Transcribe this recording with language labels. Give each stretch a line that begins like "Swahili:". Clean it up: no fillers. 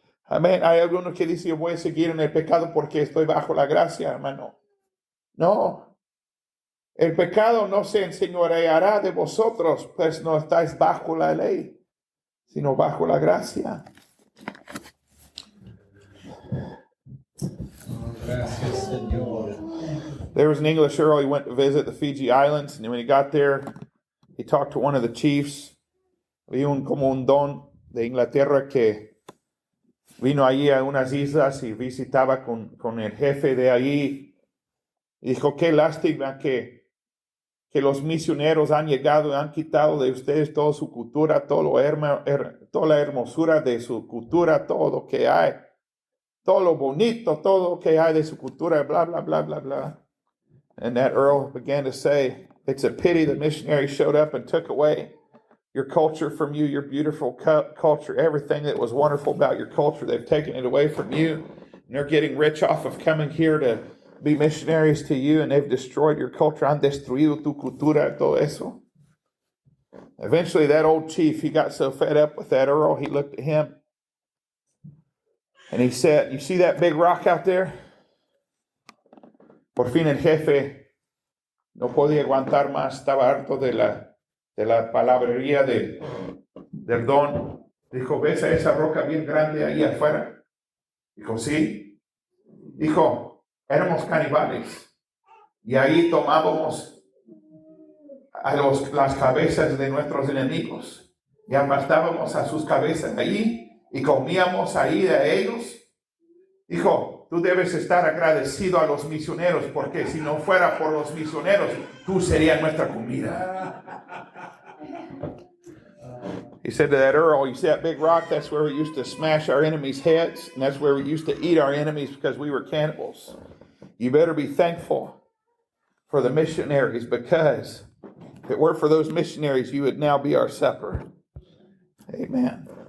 Spanish: Amén. Hay algunos que dicen, yo voy a seguir en el pecado porque estoy bajo la gracia, hermano. No. El pecado no se enseñoreará de vosotros, pues no estáis bajo la ley, sino bajo la gracia. Gracias, Señor.
English: There was an English earl, he went to visit the Fiji Islands, and when he got there, he talked to one of the chiefs.
Spanish: Vi como un don de Inglaterra que vino allí a unas islas y visitaba con el jefe de allí. Y dijo, qué lástima que los misioneros han llegado y han quitado de ustedes toda su cultura, toda la hermosura de su cultura, todo lo que hay, todo lo bonito, todo lo que hay de su cultura, blah, blah, blah, blah, blah.
English: And that earl began to say, it's a pity the missionaries showed up and took away your culture from you, your beautiful culture, everything that was wonderful about your culture. They've taken it away from you, and they're getting rich off of coming here to be missionaries to you, and they've destroyed your culture.
Spanish: Han destruido tu cultura, todo eso.
English: Eventually, that old chief, he got so fed up with that earl, he looked at him, and he said, you see that big rock out there?
Spanish: Por fin el jefe no podía aguantar más, estaba harto de la palabrería del don. Dijo, ¿ves a esa roca bien grande ahí afuera? Dijo, sí. Dijo, éramos caníbales y ahí tomábamos las cabezas de nuestros enemigos y aplastábamos a sus cabezas allí y comíamos ahí de ellos. Dijo, tú debes estar agradecido a los misioneros porque si no fuera por los misioneros, tú serías nuestra comida.
English: He said to that earl, you see that big rock? That's where we used to smash our enemies' heads, and that's where we used to eat our enemies because we were cannibals. You better be thankful for the missionaries, because if it weren't for those missionaries, you would now be our supper. Amen.